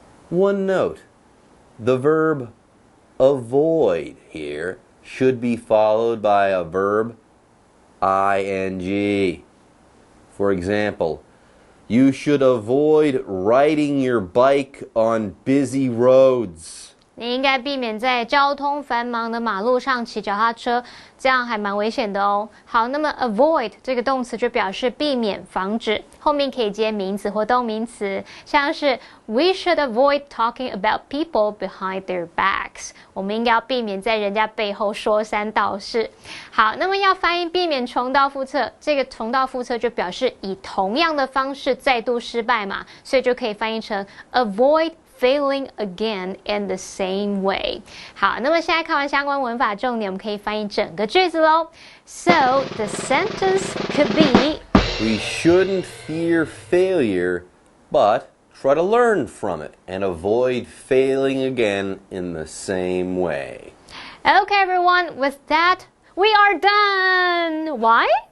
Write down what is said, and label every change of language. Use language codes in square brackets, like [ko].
[en] One note, the verb avoid here should be followed by a verb ing. For example, you should avoid riding your bike on busy roads. [zh] 你应该避免在交通繁忙的马路上骑脚踏车，这样还蛮危险的哦。好，那么 avoid 这个动词就表示避免、防止，后面可以接名词或动名词，像是 [en] We should avoid talking about people behind their backs。 [zh] 我们应该要避免在人家背后说三道四。好，那么要翻译避免重蹈覆辙，这个重蹈覆辙就表示以同样的方式再度失败嘛，所以就可以翻译成 avoid [en] failing again in the same way. [zh] 好，那么现在看完相关文法重点，我们可以翻译整个句子咯。 [en] So the sentence could be, We shouldn't fear failure, but try to learn from it and avoid failing again in the same way. Okay, everyone, with that, we are done. Why?